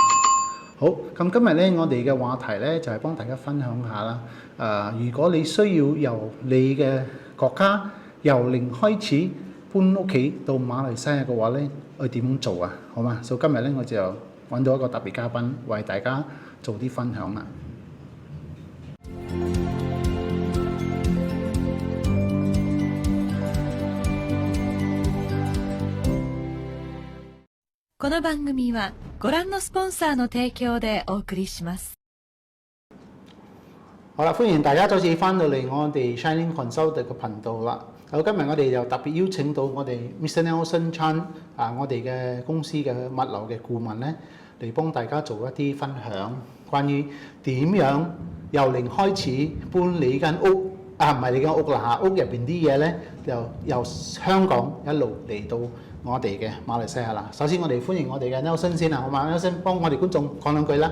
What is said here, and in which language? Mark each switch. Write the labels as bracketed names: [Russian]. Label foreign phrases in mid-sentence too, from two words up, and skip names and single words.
[Cantonese] 好，咁今日咧我哋嘅話題咧就係幫大家分享下啦。如果你需要由你嘅國家由零開始搬屋企到馬來西亞嘅話咧，我點樣做啊？好嘛，所以今日咧我就揾到一個特別嘉賓為大家做啲分享啦。 [Japanese] この番組はご覧のスポンサーの提供でお送りします。 [Cantonese] 好啦，歡迎大家再次翻到嚟我哋 Shining Consulting 嘅頻道啦。好，今日我哋又特別邀請到我哋 Mr. Nelson Chan 我哋嘅公司嘅物流嘅顧問咧，嚟幫大家做一啲分享，關於點樣由零開始搬你間屋唔係你間屋啦嚇，屋入邊啲嘢咧就由香港一路嚟到我哋嘅馬來西亞啦。首先我哋歡迎我哋嘅 Nelson 先啦，好嘛 ？Nelson 幫我哋觀眾講兩句啦。